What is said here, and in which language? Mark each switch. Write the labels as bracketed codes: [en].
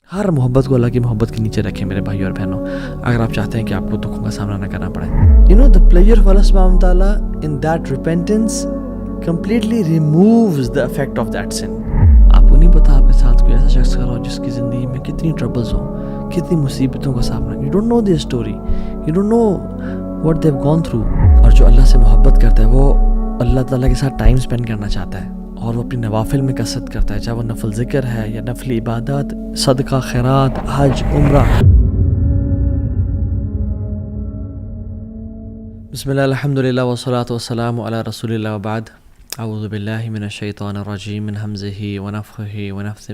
[ur] ہر محبت کو اللہ کی محبت کے نیچے رکھیں میرے بھائی اور بہنوں، اگر آپ چاہتے ہیں کہ آپ کو دکھوں کا سامنا نہ کرنا پڑے. [en] The pleasure of Allah subhanahu wa ta'ala in that repentance completely removes the effect of that sin. [ur] آپ کو نہیں پتا آپ کے ساتھ کوئی ایسا شخص کھڑا ہو جس کی زندگی میں کتنی ٹربلز ہوں، کتنی مصیبتوں کا سامنا. [en] You don't know their story, you don't know what they've gone through. [ur] اور جو اللہ سے محبت کرتا ہے وہ اللہ تعالیٰ کے ساتھ [en] time spend [ur] کرنا چاہتا ہے اور وہ اپنی نوافل میں کثرت کرتا ہے، چاہے وہ نفل ذکر ہے یا نفل عبادات، صدقہ، خیرات، حج، عمرہ. [ar] بسم اللہ الحمدللہ والصلاۃ والسلام علی رسول اللہ وبعد. اعوذ باللہ من الشیطان الرجیم من ہمزہ ونفخہ ونفثہ.